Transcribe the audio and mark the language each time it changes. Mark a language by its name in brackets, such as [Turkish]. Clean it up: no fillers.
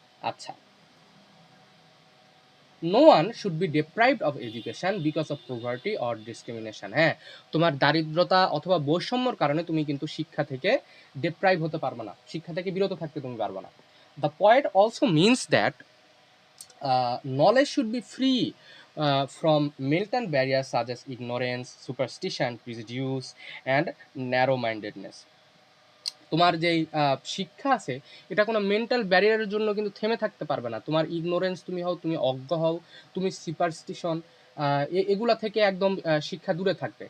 [English] আচ্ছা, no one should be deprived of education because of poverty or discrimination. [Bangla] হ্যাঁ, তোমার দারিদ্রতা অথবা বৈষম্যর কারণে তুমি কিন্তু শিক্ষা থেকে ডিপ্রাইভ হতে পারবে না, শিক্ষা থেকে বিরত থাকতে তুমি পারবে না। [English] The point also means that knowledge should be free from militant barriers such as ignorance, superstition, prejudice, and narrow mindedness. [Bangla] তোমার যেই শিক্ষা আছে এটা কোনো মেন্টাল ব্যারিয়ারের জন্য কিন্তু থেমে থাকতে পারবে না। তোমার ইগনোরেন্স তুমি হও, তুমি অজ্ঞ হও, তুমি সুপারস্টিশন, এগুলা থেকে একদম শিক্ষা দূরে থাকবে।